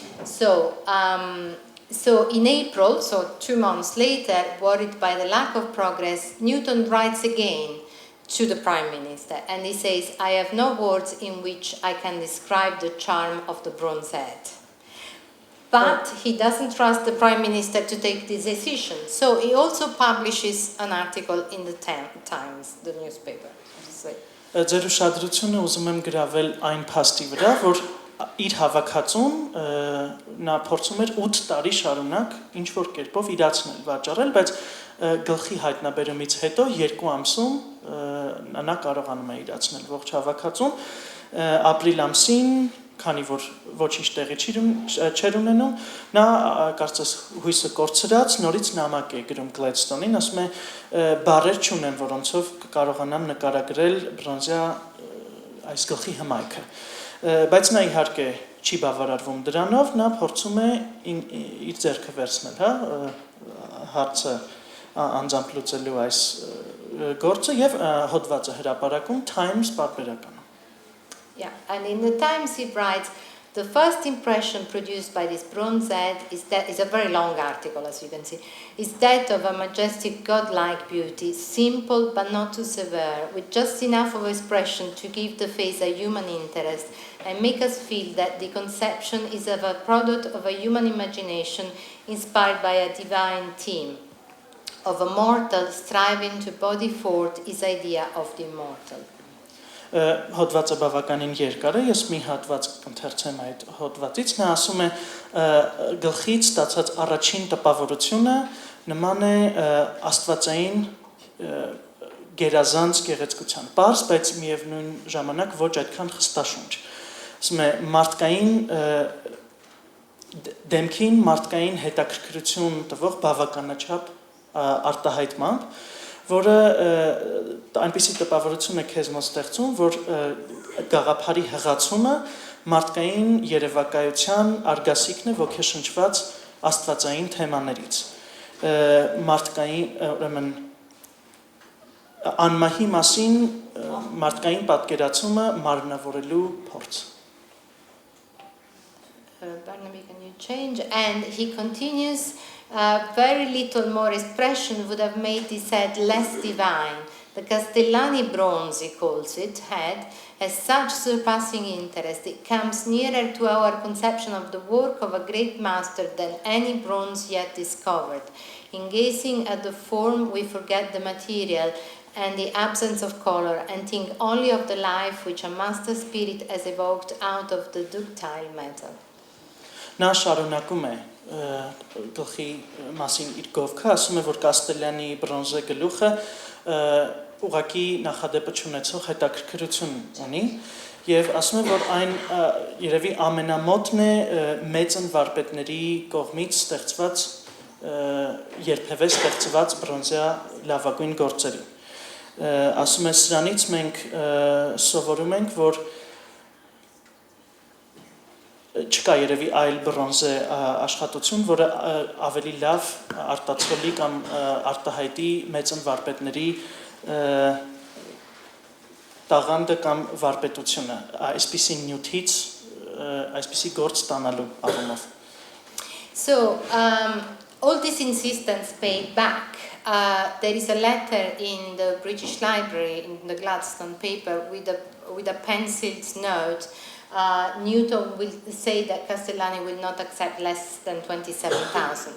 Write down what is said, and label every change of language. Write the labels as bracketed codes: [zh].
[en] So, so in April, so 2 months later, worried by the lack of progress, Newton writes again to the Prime Minister, and he says, I have no words in which I can describe the charm of the bronze head. But he doesn't trust the Prime Minister to take this decision, so he also publishes an article in the Times, the newspaper. [hy] Ձեր ուշադրությունը ուզում եմ գրավել այն փաստի վրա, որ իր հավաքածուն նա փորձում էր 8 տարի շարունակ ինչ որ կերպով իրացնել, վաճառել, բայց գլխի հայտնաբերումից հետո 2 ամսում նա կարողանում է իրացնել ողջ հավաքածուն, ապրիլ ամսին, քանի որ ոչինչ տեղի չէր ունենում, նա կարծես հույսը կորցրած նորից նամակ է գրում Գլեդստոնին, ասում է բառեր չունեմ, որոնցով կարողանամ նկարագրել բրոնզյա այս գլխի հմայքը, բայց նա իհարկե չի բավարարվում դրանով, նա փորձում է իր ձեռքը վերցնել, հա, հարցը անձամբ լուծելու այս գործը եւ հոդվածը հրապարակում Times պարբերական. [en] Yeah, and in the Times he writes, the first impression produced by this bronze head is a very long article, as you can see, is that of a majestic godlike beauty, simple but not too severe, with just enough of expression to give the face a human interest and make us feel that the conception is of a product of a human imagination inspired by a divine theme, of a mortal striving to body forth his idea of the immortal. [hy] Հոդվածը բավականին երկար է, ես մի հատված կընթերցեմ այդ հոդվածից, նա ասում է գլխից ստացած առաջին տպավորությունը նման է աստվածային գերազանց գեղեցկության, պարզ, բայց միևնույն ժամանակ ոչ այդքան խստաշունչ, ասում է մարդկային դեմքին մարդկային հետաքրքրություն տվող բավականաչափ արտահայտմամբ, որը այնպիսի տպավորություն է քեզ մոտ ստեղծում, որ գաղափարի հղացումը մարդկային երևակայության արգասիքն է ոգեշնչված աստվածային թեմաներից, մարդկային, ուրեմն անմահի մասին մարդկային պատկերացումը մարմնավորելու փորձ. [en] Barnaby, can you change? And he continues, very little more expression would have made this head less divine. The Castellani bronze, he calls it, head, has such surpassing interest. It comes nearer to our conception of the work of a great master than any bronze yet discovered. In gazing at the form, we forget the material and the absence of color and think only of the life which a master spirit has evoked out of the ductile metal. [hy] Նա շարունակում է գլխի մասին իր գովքը, ասում է, որ Կաստելյանի բրոնզե գլուխը ուղղակի նախադեպը չունեցող հետաքրքրություն ունի եւ ասում է, որ այն երևի ամենամոտն է մեծն վարպետների կողմից ստեղծված երբևէ ստեղծված բրոնզյա լավագույն գործերի։ Ասում է, սրանից մենք սովորում ենք, որ չկա երևի այլ բրոնզե աշխատություն, որը ավելի լավ արտացոլի կամ արտահայտի մեծն վարպետների տաղանդը կամ վարպետությունը, այսպիսի նյութից, այսպիսի գործ ստանալու առումով։ [en] So, all this insistence paid back. There is a letter in the British Library, in the Gladstone paper, with a penciled note Newton will say that Castellani will not accept less than 27,000.